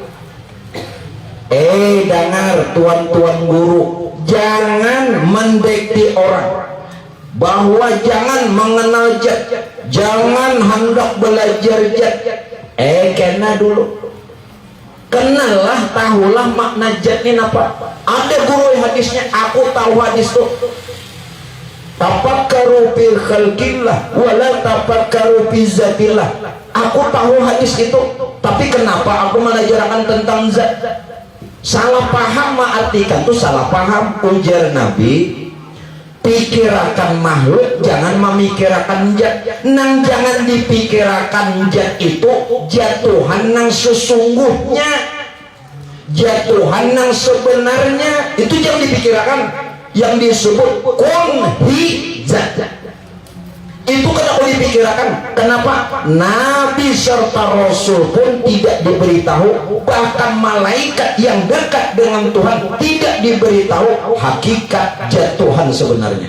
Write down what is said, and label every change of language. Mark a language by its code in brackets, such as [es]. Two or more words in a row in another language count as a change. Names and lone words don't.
[bjn] Dengar tuan-tuan guru, jangan mendekati orang, bahwa jangan mengenal jat, jangan hendak belajar jat. Kena dulu, kenallah, tahulah makna jat ini apa. Ada guru hadisnya, aku tahu hadis itu. [ar] تفكروا في خلق الله ولا تفكروا في ذات الله. [bjn] Aku tahu hadis itu, tapi kenapa aku mengajarkan tentang zat? Salah paham artikan tuh salah paham. Ujar Nabi, pikirakan makhluk, jangan memikirakan zat. Nang jangan dipikirakan zat itu jatuhan nang sesungguhnya, jatuhan nang sebenarnya itu jangan dipikirakan. [id] Yang disebut kun hi zat itu kenapa dipikirkan? Kenapa? Nabi serta Rasul pun tidak diberitahu, bahkan malaikat yang dekat dengan Tuhan tidak diberitahu hakikat jatuhan sebenarnya.